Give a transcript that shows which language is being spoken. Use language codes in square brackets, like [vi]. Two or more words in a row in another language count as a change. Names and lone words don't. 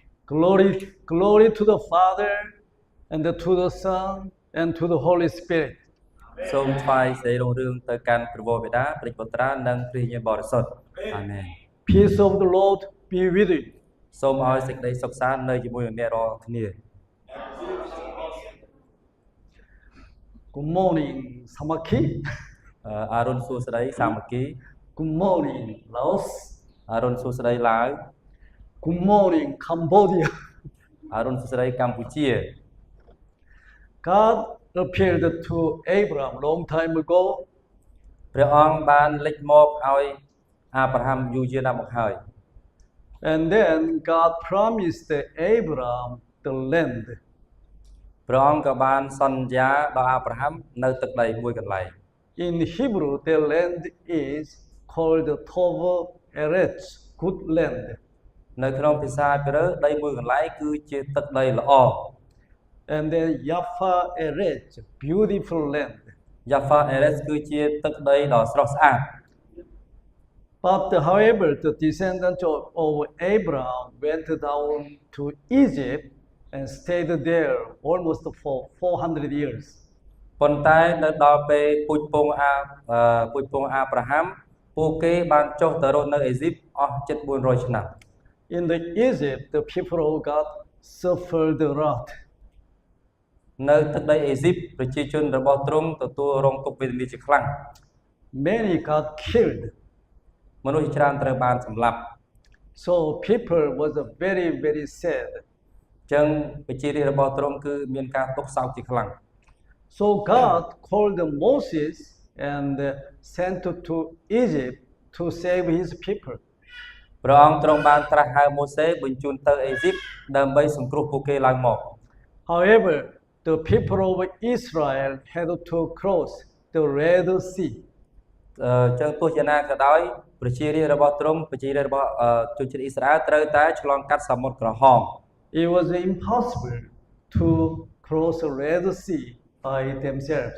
[en] Glory to the Father, and to the Son, and to the Holy Spirit. [km] សូមថ្វាយសេរីរុងរឿងទៅកាន់ព្រះវរបិតាព្រះពុត្រានិងព្រះញាណបរិសុទ្ធអាមែន [en] Peace of the Lord be with you. [km] សូមឲ្យសេចក្តីសុខសាន្តនៅជាមួយនឹងអ្នករាល់គ្នា [en] Good morning, Samaki. [km] អរុនសួស្តីសាមគ្គី [en] Good morning, Laos. [km] អរុនសួស្តីឡាវ [en] Good morning, Cambodia. [km] អរុនសួស្តីកម្ពុជា [en] God appeared to Abraham long time ago, [km] ព្រះអង្គបានលេចមកឲ្យអាប់រ៉ាហាំយូរយារណាស់មកហើយ [en] and then God promised Abraham the land. [km] ព្រះអង្គក៏បានសន្យាដល់អាប់រ៉ាហាំនៅទឹកដីមួយកន្លែង [en] In Hebrew, the land is called [he] Tov Eretz, [en] good land. [km] នៅក្នុងភាសាហេប្រឺដីមួយកន្លែងគឺជាទឹកដីល្អ [en] And then [he] Yafa Eretz, [en] beautiful land. [he] Jaffa Eretz [km] គឺជាទឹកដីដ៏ស្រស់ស្អាត [en] But however, the descendants of Abraham went down to Egypt and stayed there almost for 400 years. [km] ប៉ុន្តែនៅដល់ពេលពូជពងអាប់រ៉ាហាំពួកគេបានចុះទៅរស់នៅអេស៊ីបអស់ជិត400ឆ្នាំ [en] In the Egypt, the people of God suffered the wrath. [km] នៅទឹកដីអេស៊ីបប្រជាជនរបស់ទ្រង់ទទួលរងទុក្ខវេទនាជាខ្លាំង [en] Many got killed. [km] មនុស្សជាច្រើនត្រូវបានសម្លាប់ [en] So people was very, very sad. [km] អញ្ចឹងប្រជារាស្ត្ររបស់ទ្រង់គឺមានការទុក្ខសោកជាខ្លាំង [en] So God called Moses and sent to Egypt to save his people. [km] ព្រះអង្គទ្រង់បានត្រាស់ហៅម៉ូសេបញ្ជូនទៅអេស៊ីបដើម្បីសង្គ្រោះពួកគេឡើងមក [en] However, the people of Israel had to cross the Red Sea. [km] អញ្ចឹងទោះយ៉ាងណាក៏ដោយប្រជារាស្ត្ររបស់ទ្រង់ប្រជារាស្ត្ររបស់ជនជាតិអ៊ីស្រាអែលត្រូវតែឆ្លងកាត់សមុទ្រក្រហម [en] It was impossible to cross the Red Sea by themselves.